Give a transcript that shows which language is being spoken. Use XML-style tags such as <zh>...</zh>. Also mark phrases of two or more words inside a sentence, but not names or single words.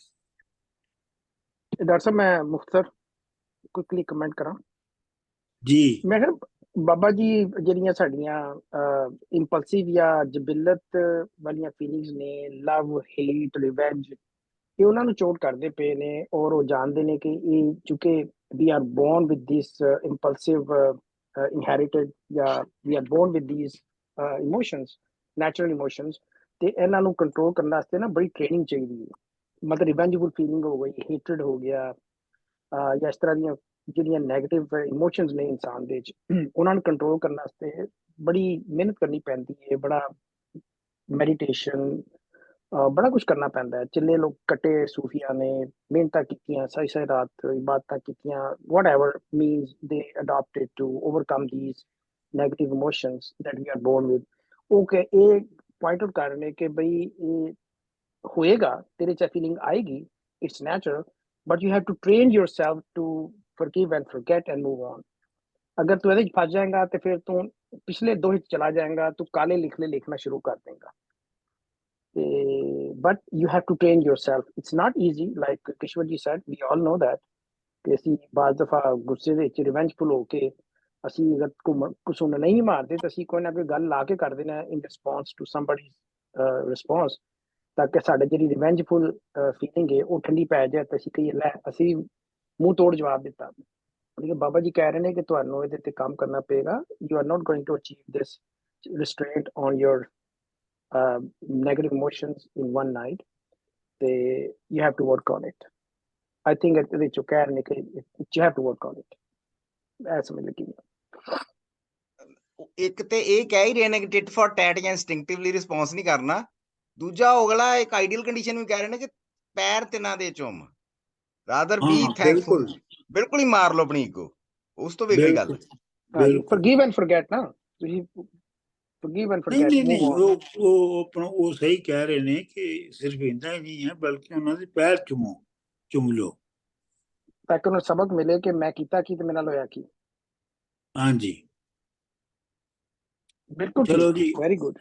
<pa>ਡਾਕਟਰ ਸਾਹਿਬ ਮੈਂ ਮੁਖਤਸਰ</pa> <en>quickly comment</en> <pa>ਕਰਾਂ ਜੀ। ਮੈਂ ਕਿਹਾ ਬਾਬਾ ਜੀ ਜਿਹੜੀਆਂ ਸਾਡੀਆਂ ਇੰਪਲਸਿਵ ਜਾਂ ਜਬਿਲਤ ਵਾਲੀਆਂ ਫੀਲਿੰਗਸ ਨੇ,</pa> <en>love, hate, revenge,</en> <pa>ਇਹ ਉਹਨਾਂ ਨੂੰ ਚੋਟ ਕਰਦੇ ਪਏ ਨੇ, ਔਰ ਉਹ ਜਾਣਦੇ ਨੇ ਕਿ ਇਹ ਚੁੱਕੇ</pa> <en>we are born with this impulsive inherited, yeah, we are born with these emotions, natural emotions,</en> <pa>ਤੇ ਇਹਨਾਂ ਨੂੰ ਕੰਟਰੋਲ ਕਰਨ ਵਾਸਤੇ ਨਾ ਬੜੀ ਟ੍ਰੇਨਿੰਗ ਚਾਹੀਦੀ ਹੈ। ਮਤਲਬ</pa> <en>revengeful feeling</en> <pa>ਹੋ ਗਈ, ਹੇਟਰਡ ਹੋ ਗਿਆ, ਜਾਂ ਇਸ ਤਰ੍ਹਾਂ ਦੀਆਂ ਜਿਹੜੀਆਂ</pa> <en>negative emotions</en> <pa>ਨੇ ਇਨਸਾਨ ਦੇ ਵਿੱਚ, ਉਹਨਾਂ ਨੂੰ ਕੰਟਰੋਲ ਕਰਨ ਵਾਸਤੇ ਬੜੀ ਮਿਹਨਤ ਕਰਨੀ ਪੈਂਦੀ ਹੈ, ਬੜਾ ਮੈਡੀਟੇਸ਼ਨ, ਬੜਾ ਕੁਝ ਕਰਨਾ ਪੈਂਦਾ ਹੈ। ਚਿੱਲੇ ਲੋਕ ਕੱਟੇ ਸੂਫੀਆਂ ਨੇ, ਮਿਹਨਤਾਂ ਕੀਤੀਆਂ, ਸਾਰੀ ਸਾਰੀ ਰਾਤ ਇਬਾਦਤਾਂ ਕੀਤੀਆਂ,</pa> <en>whatever means they adopted to overcome these negative emotions that we are born with। Okay,</en> <pa>ਇਹ ਪੁਆਇੰਟ ਆਊਟ ਕਰ ਰਹੇ ਨੇ ਕਿ ਬਈ ਇਹ ਹੋਏਗਾ, ਤੇਰੇ 'ਚ ਫੀਲਿੰਗ ਆਏਗੀ,</pa> <en>it's natural, but you have to train yourself to forgive and forget and move on।</en> <pa>ਅਗਰ ਤੂੰ ਇਹਦੇ 'ਚ ਫਸ ਜਾਏਗਾ ਤੇ ਫਿਰ ਤੂੰ ਪਿਛਲੇ ਦੋਹੇ 'ਚ ਚਲਾ ਜਾਏਗਾ, ਤੂੰ ਕਾਲੇ ਲਿਖਲੇ ਲਿਖਣਾ ਸ਼ੁਰੂ ਕਰ ਦੇਗਾ।</pa> <en>But you have to train yourself, it's not easy, like Kishwar ji said, we all know that</en> <pa>ਕਿ ਅਸੀਂ ਬਾਜ਼ ਦਫਾ ਗੁੱਸੇ ਦੇ ਵਿੱਚ ਰਿਵੈਂਜਫੁਲ ਹੋ ਕੇ ਅਸੀਂ ਅਗਰ ਘੁਸੁੰਨ ਨਹੀਂ ਮਾਰਦੇ ਤਾਂ ਅਸੀਂ ਕੋਈ ਨਾ ਕੋਈ ਗੱਲ ਲਾ ਕੇ ਕਰ ਦੇਣਾ</pa> <en>in response to somebody response,</en> <pa>ਤਾਂ ਕਿ ਸਾਡੇ ਜਿਹੜੀ</pa> <en>revengeful feeling</en> <pa>ਹੈ ਉਹ ਠੰਡੀ ਪੈ ਜਾਏ ਤੇ ਅਸੀਂ ਕਹੀਏ ਲੈ ਅਸੀਂ ਮੂੰਹ ਤੋੜ ਜਵਾਬ ਦਿੱਤਾ। ਲੇਕਿਨ ਬਾਬਾ ਜੀ ਕਹਿ ਰਹੇ ਨੇ ਕਿ ਤੁਹਾਨੂੰ ਇਹਦੇ ਤੇ ਕੰਮ ਕਰਨਾ ਪਏਗਾ।</pa> <en>you are not going to achieve this restraint on your negative emotions in one night, ਤੇ you have to work on it. I think</en> <pa>ਇਹਦੇ ਵਿੱਚੋਂ ਕਹਿ ਰਹੇ ਨੇ ਕਿ</pa> <en>you have to work on it,</en> <pa>ਐ ਸਮਝ ਲੱਗੀ ਮੈਨੂੰ। ਇੱਕ ਤੇ ਇਹ ਕਹਿ ਹੀ ਰਹੇ ਨੇ ਕਿ</pa> <en>tit for tat</en> <pa>ਜਾਂ</pa> <en>instinctively response</en> <pa>ਨਹੀਂ ਕਰਨਾ। ਦੂਜਾ ਅਗਲਾ ਇੱਕ</pa> <en>ideal condition</en> <pa>ਵੀ ਕਹਿ ਰਹੇ ਨੇ ਕਿ ਪੈਰ ਤਿੰਨਾਂ ਦੇ ਚੁੰਮ,</pa> <en>rather be</en> <pa>ਹਾਂ ਥੈਂਕਫੁਲ। ਬਿਲਕੁਲ ਬਿਲਕੁਲ ਹੀ ਮਾਰ ਲਓ ਆਪਣੀ ਈਗੋ, ਉਸ ਤੋਂ ਵੀ ਅਗਲੀ ਗੱਲ। ਬਿਲਕੁਲ ਹਾਂਜੀ, ਬਿਲਕੁਲ।</pa> <en>forgive and forget</en> <pa>ਨਾ, ਤੁਸੀਂ</pa> <en>forgive and</en> <pa>ਨਹੀਂ</pa> <en>forget,</en> <pa>ਨਹੀਂ</pa> <en>move</en> <pa>ਨਹੀਂ,</pa> <en>on।</en> <pa>ਉਹ ਆਪਣਾ ਉਹ ਸਹੀ ਕਹਿ ਰਹੇ ਨੇ ਕਿ ਸਿਰਫ ਇੰਨਾ ਹੀ ਨਹੀਂ ਹੈ ਬਲਕਿ ਉਹਨਾਂ ਦੇ ਪੈਰ ਚੁੰਮ ਲਓ। ਤਾਂ ਕਿ ਉਹਨੂੰ ਸਬਕ ਮਿਲੇ ਕਿ ਮੈਂ ਕੀਤਾ ਕੀ ਤੇ ਮੇਰੇ ਨਾਲ ਹੋਇਆ ਕੀ। ਹਾਂਜੀ ਬਿਲਕੁਲ ਚਲੋ ਠੀਕ, ਜੀ,</pa> <en>very good.</en>